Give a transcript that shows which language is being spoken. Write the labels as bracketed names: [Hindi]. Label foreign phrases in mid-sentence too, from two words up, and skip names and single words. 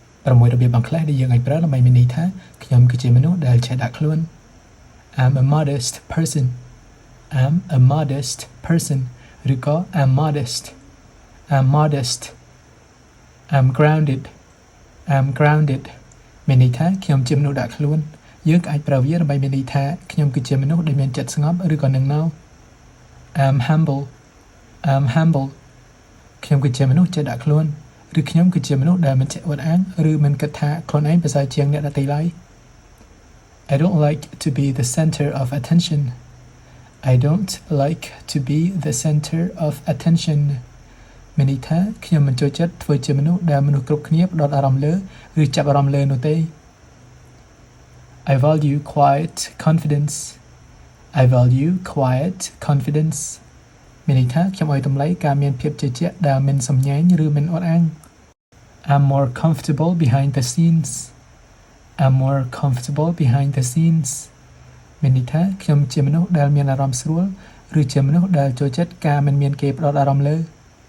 [Khmer] ប្រមួយរបៀបបង្ក្លេសដែលយើងអាចប្រើដើម្បីមានន័យថាខ្ញុំគឺជាមនុស្សដែលចេះដាក់ខ្លួន [English] I'm a modest person I'm a modest person [Khmer] ឬក៏ [English] I'm modest I'm modest I'm grounded I'm grounded [Khmer] មានន័យថាខ្ញុំជាមនុស្ស ដាក់ខ្លួនយើងអាចប្រើវាដើម្បីមានន័យថាខ្ញុំគឺជាមនុស្សដែលមានចិត្តស្ងប់ឬក៏នឹងណោ [English] I'm humble I'm humble [Khmer] ខ្ញុំគឺជាមនុស្សចេះដាក់ខ្លួនឬខ្ញុំគឺជាមនុស្សដែលមិនចេះអួតអាងឬមិនគិតថាខ្លួនឯងប្រសើរជាងអ្នកដទៃឡើយ [English] I don't like to be the center of attention I don't like to be the center of attention [Khmer] មានន័យថាខ្ញុំមិនចូលចិត្តធ្វើជាមនុស្សដែលមនុស្សគ្រប់គ្នាផ្ដោតអារម្មណ៍លើឬចាប់អារម្មណ៍លើនោះទេ [English] I value quiet confidence I value quiet confidence [Khmer] មានន័យថាខ្ញុំឲ្យតម្លៃការមានភាពជឿជាក់ដែលមិនសំញែងឬមិនអត់អាង [English] I'm more comfortable behind the scenes I'm more comfortable behind the scenes [Khmer] មានន័យថាខ្ញុំជាមនុស្សដែលមានអារម្មណ៍ស្រួលឬជាមនុស្សដែលចូលចិត្តការមិនមានគេផ្ដោតអារម្មណ៍លើ